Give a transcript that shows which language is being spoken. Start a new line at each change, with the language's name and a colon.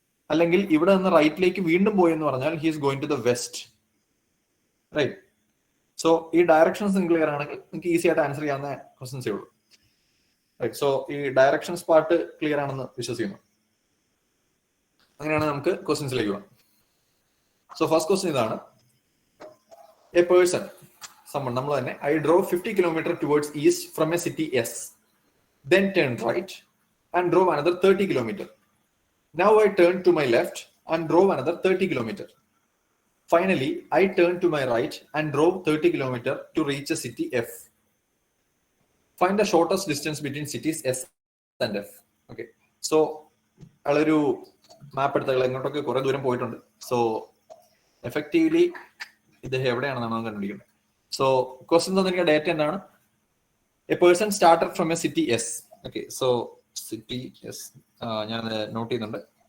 Malayalam: അല്ലെങ്കിൽ ഇവിടെ നിന്ന് റൈറ്റിലേക്ക് വീണ്ടും പോയി എന്ന് പറഞ്ഞാൽ
English: He is going to the west.
Malayalam: Right? So ഈ ഡയറക്ഷൻസ് ക്ലിയർ ആണെങ്കിൽ നിങ്ങൾക്ക് ഈസി ആയിട്ട് ആൻസർ ചെയ്യാവുന്ന ക്വസ്റ്റ്യൻസേ ഉള്ളൂ. റൈറ്റ്? സോ ഈ ഡയറക്ഷൻസ് പാർട്ട് ക്ലിയർ ആണെന്ന് വിശ്വസിക്കുന്നു. അങ്ങനെയാണ് നമുക്ക് ക്വസ്റ്റ്യൻസിലേക്ക് പോകാം.
English: so first question
Malayalam: ഇതാണ്:
English: a person, someone,
Malayalam: നമ്മൾ തന്നെ,
English: I drove 50 kilometers towards east from a city S, then turned right and drove another 30 kilometers. Now I turned to my left and drove another 30 kilometers. Finally, I turned to my right and drove 30 kilometers to reach a city F. Find the shortest distance between cities S and F.
Malayalam: Okay, so അതൊരു മാപ്പ് എടുത്ത എങ്ങോട്ടൊക്കെ കുറെ ദൂരം പോയിട്ടുണ്ട്. So effectively ഇദ്ദേഹം എവിടെയാണെന്നാണ് നമുക്ക് കണ്ടുപിടിക്കുന്നത്. So question തന്നിരിക്കുന്ന data എന്താണ്?
English: A person started from a city S.
Malayalam: Okay, so city S ഞാൻ നോട്ട് ചെയ്യുന്നുണ്ട്.